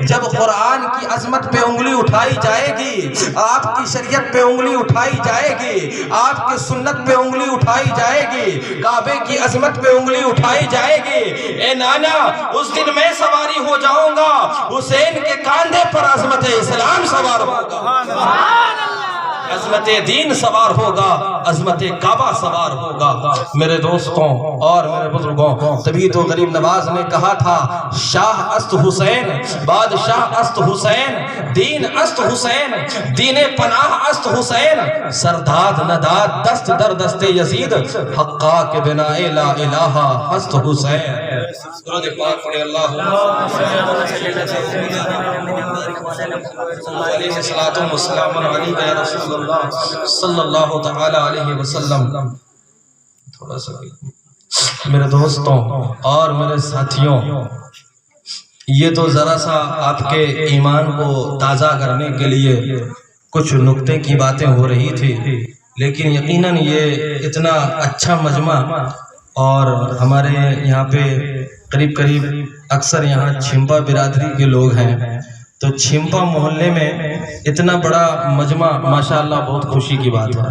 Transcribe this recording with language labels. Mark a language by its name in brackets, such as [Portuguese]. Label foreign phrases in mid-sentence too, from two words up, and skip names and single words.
[Urdu] جب قرآن کی عظمت پہ انگلی اٹھائی جائے گی، آپ کی شریعت پہ انگلی اٹھائی جائے گی، آپ کی سنت پہ انگلی اٹھائی جائے گی، کعبے کی عظمت پہ انگلی اٹھائی جائے گی، اے نانا اس دن میں سواری ہو جاؤں گا، حسین کے کاندھے پر عظمت اسلام سوار ہوگا، عظمت دین سوار ہوگا، عظمت کعبہ سوار ہوگا۔ میرے دوستوں اور میرے بزرگوں، تبھی تو غریب نواز نے کہا تھا [Persian] شاہ است حسین، بادشاہ است حسین، دین است حسین، دین پناہ است حسین، سرداد نداد دست در دست یزید، حقا کے بنا لا الہ است حسین۔ [Urdu] درود پاک پڑھے [Arabic] اللہم علیہ الصلوۃ والسلام علیہ یا رسول اللہ صلی اللہ تعالی علیہ وسلم۔ [Urdu] تھوڑا سا میرے دوستوں اور میرے ساتھیوں، یہ تو ذرا سا آپ کے ایمان کو تازہ کرنے کے لیے کچھ نکتے کی باتیں ہو رہی تھی، لیکن یقیناً یہ اتنا اچھا مجمع، اور ہمارے یہاں پہ قریب اکثر یہاں چھمپا برادری کے لوگ ہیں، تو چھمپا محلے میں اتنا بڑا مجمع ماشاءاللہ بہت خوشی کی بات ہے۔